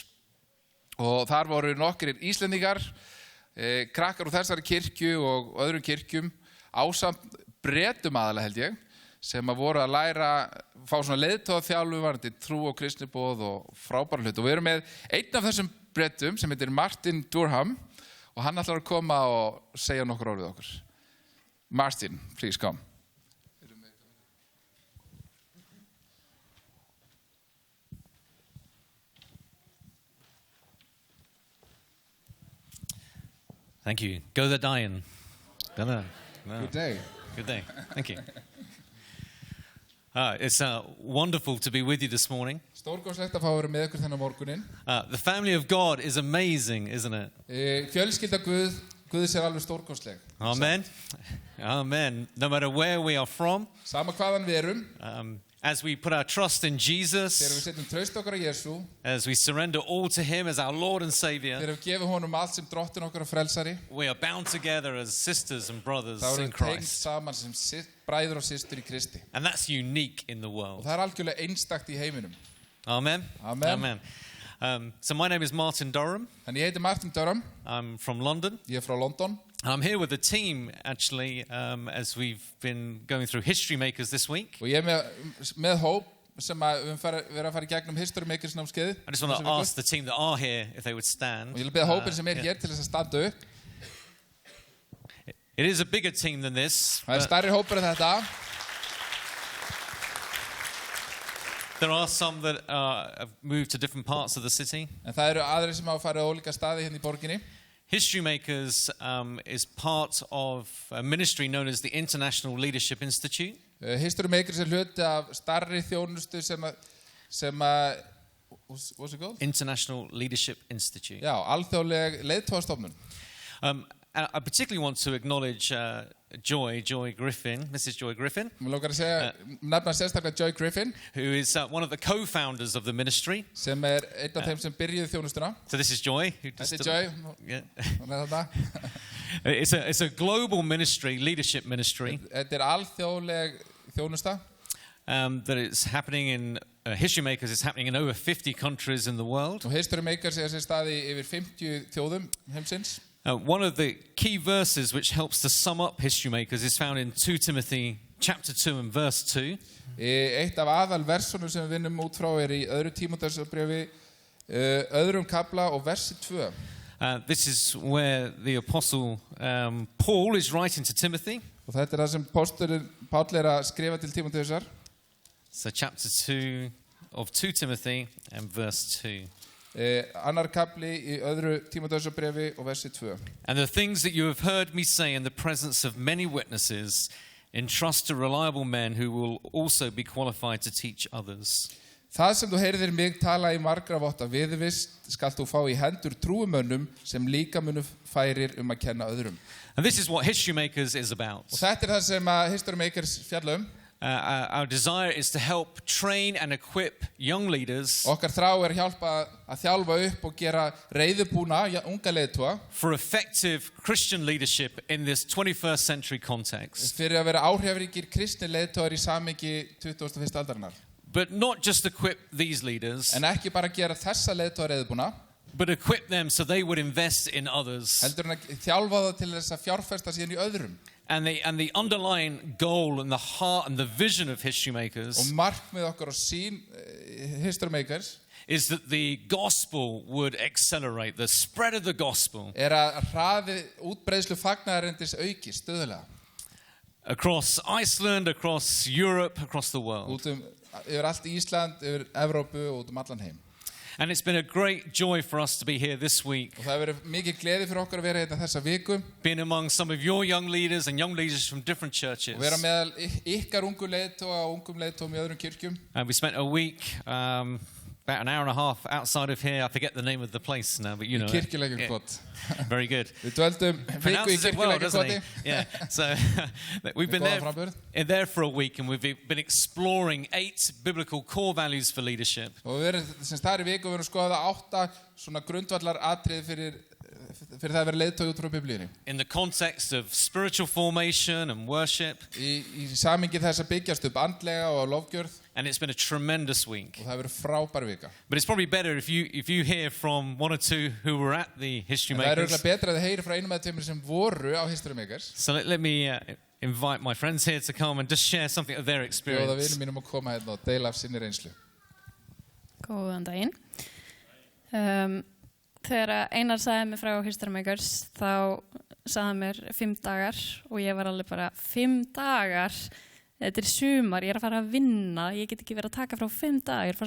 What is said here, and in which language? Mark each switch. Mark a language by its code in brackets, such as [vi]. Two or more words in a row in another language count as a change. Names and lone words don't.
[is] Og þar voru nokkrir Íslendingar, krakkar úr þessari kirkju og öðrum kirkjum, ásamt Bretum aðalega held ég, sem að voru að læra, fá svona leiðtogaþjálfu varðandi trú og kristniboð og frábæra hlut. Og við erum með einn af þessum Bretum sem heitir Martin Durham og hann ætlar að koma og segja nokkur orð við okkur. [en] Martin, please come. Thank you. Go the Dian. No. Good day. Good day. Thank you. It's wonderful to be with you this morning. [is] Stórkostlegt að fá að vera með ykkur þennan morguninn. [en] The family of God is amazing, isn't it? [is] Fjölskylda Guðs er alveg stórkostleg. [en] Amen. Amen. No matter where we are from, [is] Sama hvaðan við erum, [en] as we put our trust in [is] þegar [en] Jesus, [is] við setjum traust okkar á Jesú, [en] as we surrender all to Him as our Lord and Savior, [is] þegar við gefum honum allt sem drottinn okkar og frelsari, [en] we are bound together as sisters and brothers [is] þá erum [en] in [is] við tengd [en] Christ. [is] saman sem bræður og systur í Kristi. [en] And that's unique in the [is] Og [en] world. [is] það er algjörlega einstakt í heiminum. [en] Amen. Amen. So my name is Martin Durham. [is] En ég heiti Martin Durham, [en] I'm from London. [is] ég er frá London. [en] I'm here with the team, actually, as we've been going through History Makers this week. [is] Og ég er með hóp sem að við verðum að fara í gegnum History Makers námskeiðið. [en] I just want to ask the team that are here if they would [is] Og [en] stand. [is] ég vil beða hópinn sem er [en] Yeah. [is] hér til þess að standa upp. [en] It is a bigger team than this. [is] Það er [en] But [is] stærri hópur en þetta. [en] there are some that have moved to different parts of the city. [is] En það eru aðrir sem hafa farið á ólíka staði hérna í borginni. [en] History Makers is part of a ministry known as the International Leadership Institute. [is] History Makers er hluti af starri þjónustu sem að [en] what's it called? International Leadership Institute. [is] Já, alþjóðleg leiðtogastofnun. [en] And I particularly want to acknowledge Joy Griffin, Mrs. Joy Griffin, [is] Mér langar að segja, nefna sérstaklega Joy Griffin, [en] who is one of the co-founders of the ministry. [is] sem er einn af þeim sem byrjuði þjónustuna. [en] So this is Joy. [is] Þetta er Joy, [en] Yeah. [is] hún er þarna. [en] It's a global ministry, leadership ministry, [is] Þetta er alþjóðleg þjónusta. [en] that is happening in History Makers. It's happening in over 50 countries in the world. [is] Og History Makers er sér staði yfir 50 þjóðum heimsins. [en] One of the key verses which helps to sum up History Makers is found in 2 Timothy chapter 2 and verse 2. [is] Eitt af aðal versunum sem við vinnum út frá er í öðru Tímóteusbréfi, öðrum kafla og versi 2. [en] This is where the apostle Paul is writing to Timothy. [is] Og þetta er það sem postulinn Páll er að skrifa til Tímóteusar. [en] So chapter 2 of 2 Timothy and verse 2. [is] Annar kafli í öðru Tímóteusbréfi og versi 2. [en] And the things that you have heard me say in the presence of many witnesses, entrust to reliable men who will also be qualified to teach others. [is] Það sem þú heyrðir mig tala í margra votta viðurvist skalt þú fá í hendur trúumönnum sem líka munu færir að kenna öðrum. [en] And this is what History Makers is about. [is] Og þetta er það sem að History Makers fjalla [en] Our desire is to help train and equip young leaders [is] Okkar þrá er hjálpa að þjálfa upp og gera reiðubúna unga leiðtoga [en] for effective Christian leadership in this 21st century context. [is] fyrir að vera áhrifríkir kristni leiðtogar í samhengi 21. aldarinnar. [en] But not just equip these leaders, [is] En ekki bara gera þessa leiðtoga reiðubúna, [en] but equip them so they would invest in others. [is] heldur en að þjálfa það til þess að fjárfesta síðan í öðrum. [en] And the underlying goal and the heart and the vision of History [is] Og [en] Makers [is] markmið okkar og sín History Makers [en] is that the gospel would accelerate, the spread of the gospel [is] er að hraði útbreiðslu fagnaðarindis auki stöðulega. [en] across Iceland, across Europe, across the world. [is] Út yfir allt Ísland, yfir Evrópu og út allan heim. [en] And it's been a great joy for us to be here this week, [is] Og það hefur verið mikið gleði fyrir okkur að vera hérna þessa viku [en] being among some of your young leaders and young leaders from different churches. [is] og vera meðal ykkar ungu leiðtoga og ungum leiðtogum í öðrum kirkjum. [en] And we spent a week about an hour and a half outside of here. I forget the name of the place now, but you know. Kirkjulækjarkot. Very good. [is] Við dvöldum viku í [en] Pronounces it well, doesn't he? [is] Kirkjulækjarkoti. [en] Yeah. So we've been [is] Góðan framburð. [en] there for a week, and we've been exploring 8 biblical core values for leadership. [is] Og við erum sem þar í viku við erum skoðað 8 svona grundvallar atriði fyrir það að vera leiðtogi út frá Biblíunni. [en] In the context of spiritual formation and worship. [is] Í samingi þess að byggjast upp andlega og lofgjörð. [en] And it's been a tremendous week. [is] Og það hefur verið frábær vika. [en] But it's probably better if you hear from one or two who were at the History [is] Það er [en] Makers. [is] auðvitað betra að þið heyri frá einum eða tveimur sem voru á History Makers. [en] So let me invite my friends here to come and just share something of their [is] Bjóða [en] experience. [is] vinum mínum að koma hérna og deila af sinni reynslu. Góðan daginn. Þegar Einar sagði mér frá History Makers þá sagði hann mér 5 dagar og ég var alveg bara 5 dagar, þetta er sumar, ég er að fara að vinna, ég get ekki verið að taka frá 5 dagar, ég er að fara